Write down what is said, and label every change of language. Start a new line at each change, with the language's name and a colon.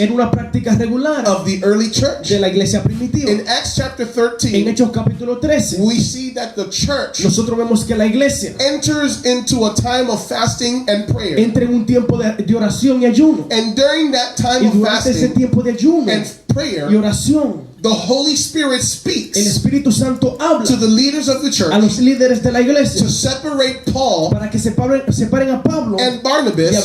Spanish: era una práctica regular
English: of the early church.
Spanish: de la iglesia primitiva.
English: In Acts chapter
Spanish: En 13, Hechos capítulo 13,
English: we see that the church
Spanish: nosotros vemos que la iglesia
English: enters into a time of fasting and prayer.
Spanish: entra en un tiempo de oración y ayuno.
English: And during that time
Spanish: Y
English: of
Spanish: durante ese
English: fasting
Spanish: tiempo de ayuno
English: and prayer,
Spanish: y oración,
English: the Holy Spirit
Spanish: el
English: speaks
Spanish: Espíritu Santo habla
English: to the leaders of the
Spanish: a
English: church
Spanish: los líderes de la iglesia
English: to separate Paul
Spanish: para que separen a Pablo
English: and
Spanish: y a
English: Barnabas